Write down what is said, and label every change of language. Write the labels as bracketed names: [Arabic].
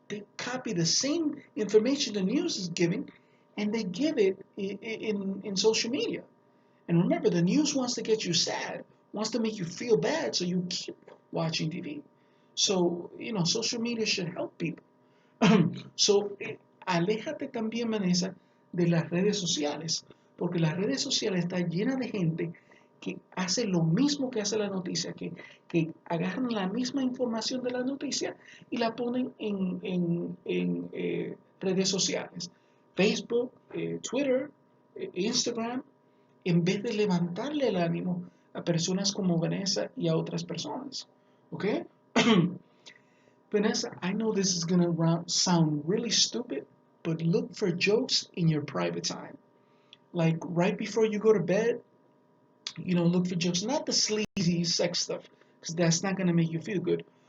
[English] They copy the same information the news is giving, and they give it in social media. And remember, the news wants to get you sad, wants to make you feel bad, so you keep watching TV. So, social media should help people. [Spanish] So, aléjate también, Vanessa, de las redes sociales, porque las redes sociales están llenas de gente que hace lo mismo que hace la noticia, que agarran la misma información de la noticia y la ponen en redes sociales. Facebook, Twitter, Instagram, en vez de levantarle el ánimo a personas como Vanessa y a otras personas. ¿Ok? [English] Vanessa, I know this is going to sound really stupid, but look for jokes in your private time. Like right before you go to bed, look for jokes. Not the sleazy sex stuff, because that's not going to make you feel good.